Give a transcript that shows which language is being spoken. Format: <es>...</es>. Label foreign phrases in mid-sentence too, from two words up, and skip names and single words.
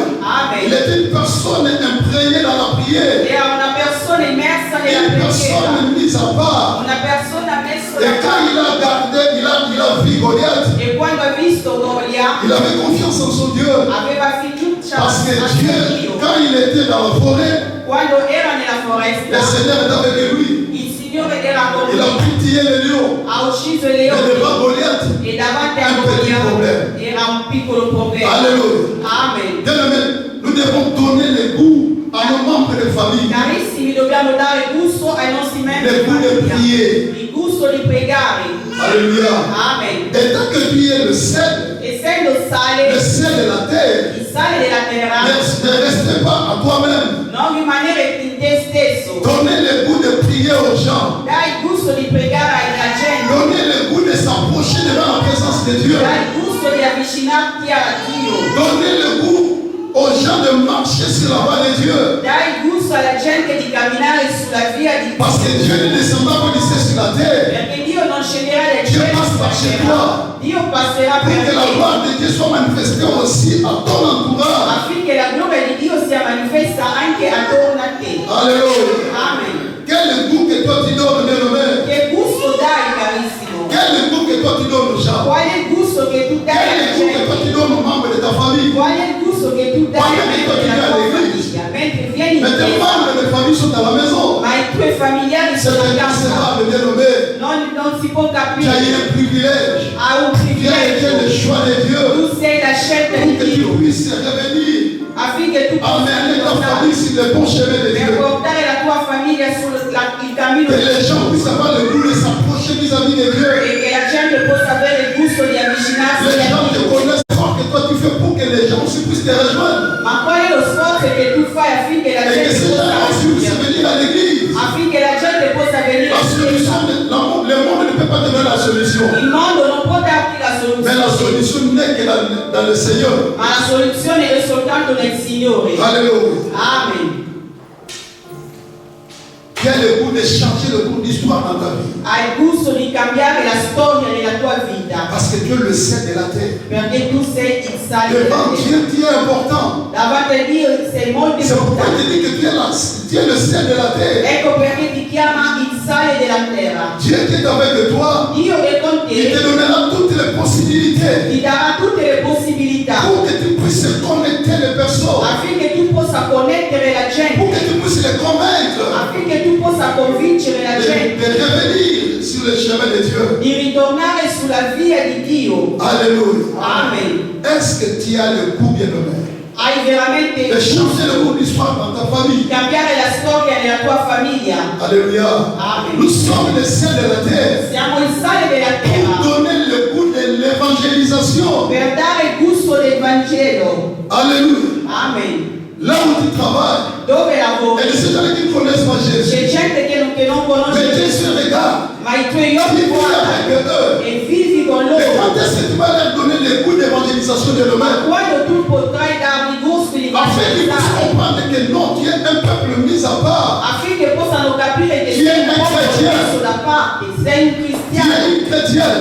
<fr>Amen. Il était une personne imprégnée dans la prière.</fr> <it>Era una persona immersa nella</it> <fr>Une</fr> <it>preghiera.</it> <fr>personne mise à part.</fr> <it>Una persona messa</it> <fr>Et</fr> <it>da</it> <fr>quand il a gardé, il a vu Goliath,</fr> <it>E quando ha visto Golia,</it> <fr>il avait confiance en son Dieu.</fr> <it>aveva fiducia</it> <fr>Parce que</fr> <it>a</it> <fr>Dieu,</fr> <it>Dio.</it> <fr>quand il était dans la forêt,</fr> <it>Quando era nella</it> <fr>le</fr> <it>foresta,</it> <fr>Seigneur était avec lui.</fr> <it>il Signore era con</it> <fr>Il a</fr> <it>lui.</it> <fr>pu tuer les lions.</fr> <it>Ha ucciso i</it> <fr>Mais</fr> <it>leoni.</it> <fr>devant Goliath,</fr> <it>E davanti a</it> <fr>un petit</fr> <it>Golia</it> <fr>problème.</fr> <it>era un piccolo problema.</it> <fr>Alléluia. Amen. Bien-aimés, nous devons donner le goût à nos membres de famille.</fr> <it>Carissimi, dobbiamo dare gusto ai nostri membri</it> <fr>Le</fr> <it>di</it> <fr>goût de</fr> <it>famiglia.</it> <fr>prier.</fr> <it>Il gusto di pregare.</it> <fr>Alléluia. Amen. Et tant que tu es le sel</fr> <it>Essendo</it> <fr>de la terre,</fr> <it>il sale della terra,</it> <fr>ne reste pas à toi-même.</fr> <it>non rimanere in te stesso.</it> <fr>Donnez le goût de prier aux gens.</fr> <it>Dai il gusto di pregare alla gente.</it> <fr>Donnez le goût de s'approcher devant la présence de Dieu.</fr> <it>Dai il gusto di avvicinarti a Dio.</it> <fr>Donnez le goût aux gens de marcher sur la voie de Dieu.</fr> <it>Dai il gusto alla gente di camminare sulla via di</it> <fr>Parce que Dieu ne descendra pas d'ici sur la terre</fr> <it>Perché Dio non sceglierà del Dio cielo passa sulla</it> <fr>chez</fr> <it>terra.</it> <fr>toi.</fr> <it>Dio passerà</it> <fr>pour</fr> <it>per</it> <fr>que la</fr> <it>te</it> <fr>gloire de Dieu soit manifestée aussi à ton entourage.</fr> <it>affinché la gloria di Dio sia manifesta anche attorno a te.</it> <fr>Alléluia. Amen. Quel est le goût que toi tu donnes, bien-aimé?</fr> <it>Che gusto dai, carissimo?</it> <fr>Quel est le goût que toi tu donnes aux gens?</fr> <it>Qual è il gusto che tu</it> <fr>Quel</fr> <it>dai</it> <fr>est</fr> <it>alla</it> <fr>le goût que toi tu</fr> <it>gente?</it> <fr>donnes aux membres de ta famille?</fr> <it>Qual è il gusto che tu dai Quando ai dico membri che della vai tua all'iglesia? famiglia? Mentre vieni in</it> <fr>Mais tes</fr> <it>chiesa,</it> <fr>membres de famille sont à la maison.</fr> <it>ma i tuoi familiari</it> <fr>C'est</fr> <it>sono a casa.</it> <fr>inconcevable, bien-aimé.</fr> <it>Non si può</it> <fr>Tu as eu</fr> <it>capire.</it> <fr>un privilège.</fr> <it>Ha un</it> <fr>Tu as été le</fr> <it>privilegio.</it> <fr>choix de Dieu</fr> <it>Tu sei la scelta</it> <fr>pour</fr> <it>di</it> <fr>que tu</fr> <it>Dio</it> <fr>puisses revenir,</fr> <it>affinché tu</it> <fr>amener ta</fr> <it>possa</it> <fr>famille sur le bon chemin de</fr> <it>per</it> <fr>Dieu.</fr> <it>portare la tua famiglia il cammino</it> <fr>Que</fr> <it>di</it> <fr>les gens puissent avoir le goût de s'approcher vis-à-vis de Dieu.</fr> <it>e che la gente possa avere il gusto di avvicinarsi</it> <fr>Les</fr> <it>a</it> <fr>gens te</fr> <it>Dio.</it> <fr>connaissent l'effort que toi tu fais pour que les gens aussi puissent te rejoindre.</fr> <it>Ma qual è lo sforzo che tu fai affinché la</it> <fr>Et que</fr> <it>gente</it> <fr>ces</fr> <it>possa</it> <fr>gens aussi puissent</fr> <it>raggiungere?</it> <fr>venir à l'église.</fr> <it>Affinché la gente possa venire</it> <fr>La</fr> <it>in</it> <fr>solution,</fr> <it>chiesa.</it> <fr>le monde ne peut pas te donner la solution.</fr> <it>Il mondo non può darti la</it> <fr>Mais la</fr> <it>soluzione,</it> <fr>solution n'est que dans le Seigneur.</fr> <it>ma la soluzione è soltanto nel Signore.</it> <fr>Alléluia. Amen. Qui a le goût de changer le cours d'histoire dans ta vie.</fr> <it>Hai il gusto di cambiare la storia della tua vita,</it> <fr>Parce que Dieu le sait de la terre.</fr> <it>perché tu sei il sale della</it> <fr>Devant</fr> <it>terra.</it> <fr>Dieu, tu es important.</fr> <it>Davanti a Dio sei molto</it> <fr>C'est pourquoi il</fr> <it>importante.</it> <fr>te dit que tu es le sel de la terre.</fr> <it>Ecco perché ti chiama il sale della terra.</it> <fr>Dieu qui est avec toi,</fr> <it>Dio è con</it> <fr>il te</fr> <it>te,</it> <fr>donnera toutes les possibilités</fr> <it>ti darà tutte le possibilità</it> <fr>pour que tu puisses connecter les personnes,</fr> <it>affinché tu possa connettere la</it> <fr>pour que</fr> <it>gente,</it> <fr>tu puisses les convaincre</fr> <it>affinché tu possa convincere la gente</it> <fr>de revenir sur le chemin de Dieu.</fr> <it>di ritornare sulla via di Dio.</it> <fr>Alléluia. Amen. Est-ce que tu as le goût, bien-aimé,</fr> <it>Hai veramente il</it> <fr>de changer le</fr> <it>gusto</it> <fr>cours d'histoire dans ta famille?</fr> <it>di cambiare la storia della tua famiglia.</it> <fr>Alléluia. Amen. Nous sommes les ciels de la terre</fr> <it>Siamo il sale della</it> <fr>pour</fr> <it>terra</it> <fr>donner le goût de l'évangélisation.</fr> <it>per dare il gusto del Vangelo.</it> <fr>Alléluia. Amen. Là où tu travailles,</fr> <it>Dove</it> <fr>et</fr> <it>lavori?</it> <fr>ces gens qui ne connaissent pas Jésus,</fr> <it>C'è gente che non conosce</it> <fr>mais</fr> <it>Gesù,</it> <fr>Jésus regarde,</fr> <it>ma i tuoi</it> <fr>il</fr> <it>occhi</it> <fr>vit</fr> <it>guardano</it> <fr>avec eux.</fr> <it>e vivi con</it> <fr>Et</fr> <it>loro.</it> <fr>quand est-ce que tu vas leur donner le goût d'évangélisation de l'homme?</fr> <it>Quando tu potrai dargli gusto di</it> <fr>Afin qu'ils puissent</fr> <it>evangelizzare,</it> <fr>comprendre que non, tu es un peuple mis à part.</fr> <it>affinché possano capire che Chi sei è un uomo</it> <fr>chrétien?</fr> <it>messo da parte, sei un</it> <fr>Tu es</fr> <it>cristiano,</it> <fr>une chrétienne.</fr>